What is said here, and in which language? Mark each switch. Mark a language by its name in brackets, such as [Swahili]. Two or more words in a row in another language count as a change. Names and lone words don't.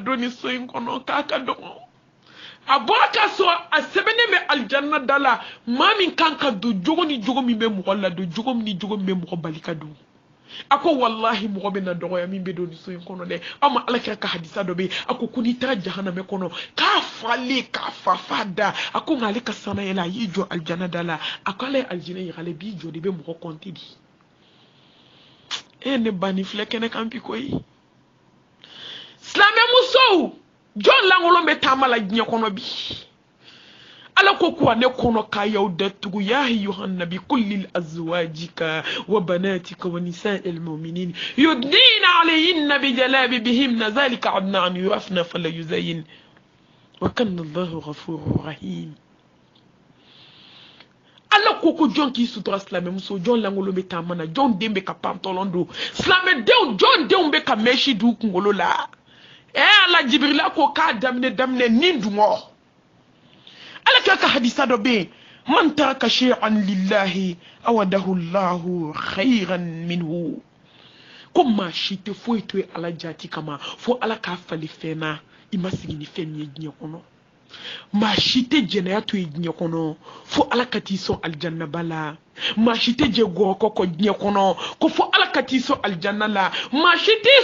[Bambara] don nin so in kɔnɔ k'a ka dɔgɔ a bɔra k'a sɔrɔ a sɛbɛnnen bɛ alijanna da la maa min kan ka don jogo ni jogo min bɛ mɔgɔ la don jogo ni jogo min bɛ mɔgɔ bali ka don a ko wallahi mɔgɔ bɛ na dɔgɔya min bɛ don nin so in kɔnɔ dɛ aw ma ala kira ka hadisa dɔ bɛ yen a ko n'i taara jahanamɛ kɔnɔ k'a falen k'a fa da a ko nka ale ka sanu yɛlɛ a y'i jɔ alijanna da la a ko ala ye alijinɛ yira ale b'i jɔ de bɛ mɔgɔ kɔnti di ne ba nin filɛ kɛnɛ kan bi koyi silamɛmusow jɔn lankolon bɛ taama la diɲɛ kɔnɔ bi ala ko kuwa ne kɔnɔ k'a y'aw datugu [Arabic] يا أيها النبي قل لأزواجك وبناتك ونساء المؤمنين يدنين عليهن بجلابيبهن ذلك أدنى أن يعرفن فلا يؤذين وكان الله غفورا رحيما. [Bambara] ala ko jɔn k'i sutura silamɛmuso jɔn lankolon bɛ taama na jɔn den bɛ ka pantalon don silamɛdenw jɔn denw bɛ ka mɛsi d'u kunkolo la ala jibirila ko k'a daminɛ nin dungɔ ala k'a ka hadisa dɔ bɛ yen [Arabic] من ترك شيئا لله عوضه الله خيرا منه [Bambara] ko maa si tɛ foyi to ala jati kama fo ala k'a fali fɛn na i ma sigi ni fɛn min ye diɲɛ kɔnɔ maa si tɛ jɛnɛya to ye diɲɛ kɔnɔ fo ala ka t'i sɔn alijanna ba la maa si tɛ jɛ gɔrɔkɔ kɔ diɲɛ kɔnɔ ko fo ala ka t'i sɔn alijanna la maa si t'i